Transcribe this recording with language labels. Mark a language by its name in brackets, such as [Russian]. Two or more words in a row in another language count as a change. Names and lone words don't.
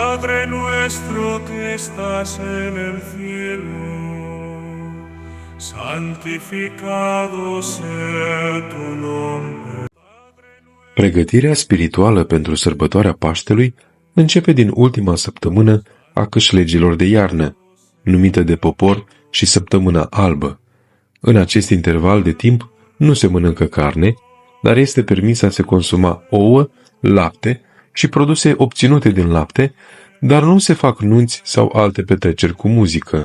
[Spanish] Padre nuestro que estás en el cielo, santificado sea tu nombre. [Romanian] Pregătirea spirituală pentru sărbătoarea Paștelui începe din ultima săptămână a câșlegilor de iarnă, numită de popor și săptămâna albă. În acest interval de timp nu se mănâncă carne, dar este permis a se consuma ouă, lapte și produse obținute din lapte, dar nu se fac nunți sau alte petreceri cu muzică.